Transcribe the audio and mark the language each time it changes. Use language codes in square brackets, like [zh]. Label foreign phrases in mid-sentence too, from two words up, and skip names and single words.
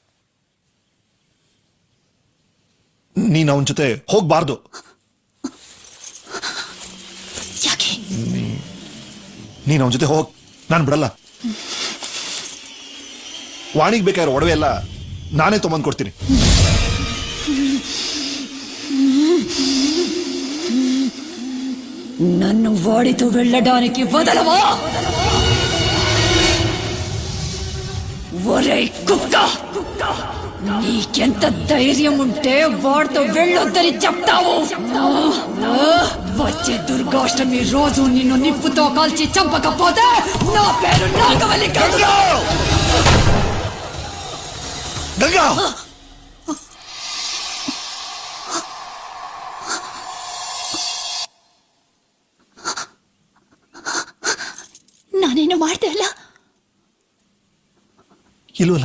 [kn] ನೀನ್ ಅವನ ಜೊತೆ ಹೋಗ್ಬಾರ್ದು. ಯಾಕೆ? ನೀನ್ ಅವನ ಜೊತೆ ಹೋಗ್, ನಾನು ಬಿಡಲ್ಲ. ವಾಣಿಗೆ ಬೇಕಾಗಿರೋ ಒಡವೆ ಎಲ್ಲ ನಾನೇ ತೊಗೊಂಡ್ ಕೊಡ್ತೀನಿ. [te] నన్ను వాడితో వెళ్ళడానికి వదలవా? ఒరేయ్ కుక్క, నీకెంత ధైర్యం ఉంటే వాడితో వెళ్ళొద్దని చెప్తావు? వచ్చే దుర్గాష్టమి రోజు నిన్ను నిప్పుతో కాల్చి చంపకపోతే నా పేరు నాగవల్లి కాదు. [kn] ಗಂಗಾ, ನಾನೇನು ಮಾಡ್ದೆ ಅಲ್ಲ? ಇಲ್ವಲ್ಲ?